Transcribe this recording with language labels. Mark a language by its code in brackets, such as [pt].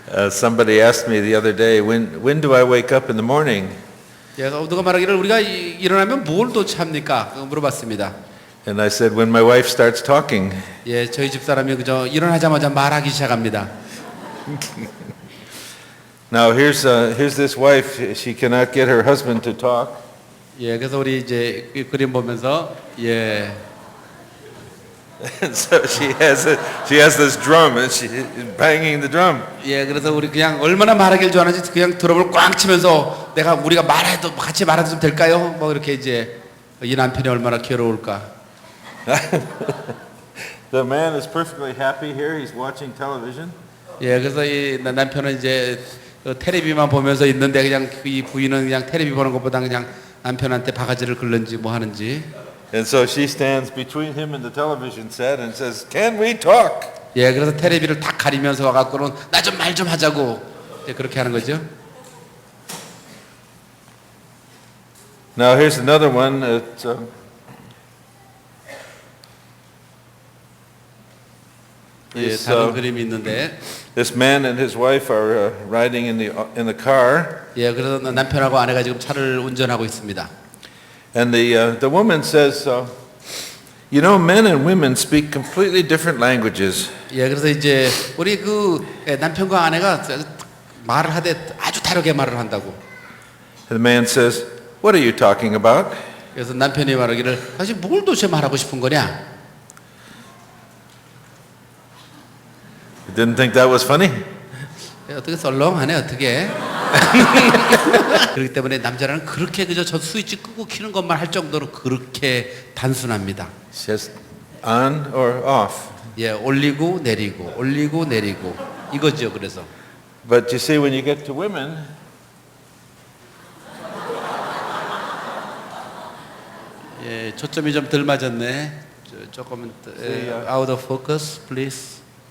[en] Somebody asked me the other day, when do I wake up in the morning? [ko] 예, 누가 말하기를 우리가 일어나면 뭘 도대체 합니까? 물어봤습니다. [en] And I said, when my wife starts talking. [ko] 예, 저희 집사람이 그저 일어나자마자 말하기 시작합니다. [en] Now here's this wife. She cannot get her husband to talk. [ko] 예, 그래서 우리 이제 이 그림 보면서 예, [en] And so she has this drum and she's banging the drum. [ko] 예, 그래서 우리 그냥 얼마나 말하길 좋아하는지 그냥 드럼을 꽝 치면서 우리가 말해도 같이 말해도 좀 될까요? 뭐 이렇게 이제 이 남편이 얼마나 괴로울까. [en] The man is perfectly happy here. He's watching television. [ko] 예, 그래서 이 남편은 이제 텔레비만 보면서 있는데 그냥 이 부인은 그냥 텔레비 보는 것보다 그냥 남편한테 바가지를 긁는지 뭐 하는지. [en] And so she stands between him and the television set and says, "Can we talk?" [ko] 예, 그래서 텔레비를 딱 가리면서 와갖고는 나 좀 말 좀 하자고 이제 그렇게 하는 거죠. [en] Now here's another one. [ko] 예, 다른 그림이 있는데. [en] This man and his wife are riding in the car. [ko] 예, 그래서 남편하고 아내가 지금 차를 운전하고 있습니다. [en] And the woman says, you know, men and women speak completely different languages. [ko] 예, 그래서 이제 우리 남편과 아내가 말을 하되 아주 다르게 말을 한다고. [en] And the man says, what are you talking about? [ko] 그래서 남편이 말하기를 사실 뭘 도대체 말하고 싶은 거냐? [en] Didn't think that was funny? [ko] 어떻게 썰렁하네 어떻게? 그렇기 때문에 남자는 그렇게 그저 저 스위치 끄고 키는 것만 할 정도로 그렇게 단순합니다. [en] Just on or off. [ko] 예, 올리고 내리고 올리고 내리고 이거죠. 그래서. [en] But you see, when you get to women, [ko] 예, 초점이 좀 덜 맞았네. 조금은 [en] out of focus, please.